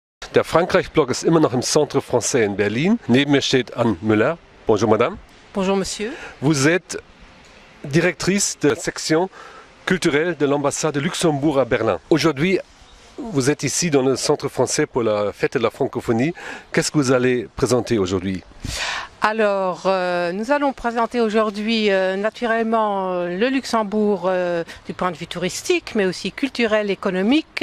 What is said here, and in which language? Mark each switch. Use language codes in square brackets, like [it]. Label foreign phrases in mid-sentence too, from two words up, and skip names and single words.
[de] Der Frankreich-Blog ist immer noch im Centre Français in Berlin. Neben mir steht Anne Müller. [fr] Bonjour madame. Bonjour monsieur. Vous êtes directrice de la section culturelle de l'ambassade de Luxembourg à Berlin. Aujourd'hui, vous êtes ici dans le Centre français pour la fête de la francophonie. Qu'est-ce que vous allez présenter aujourd'hui ? Alors, nous allons présenter aujourd'hui naturellement le Luxembourg du point de vue touristique, mais aussi culturel, économique.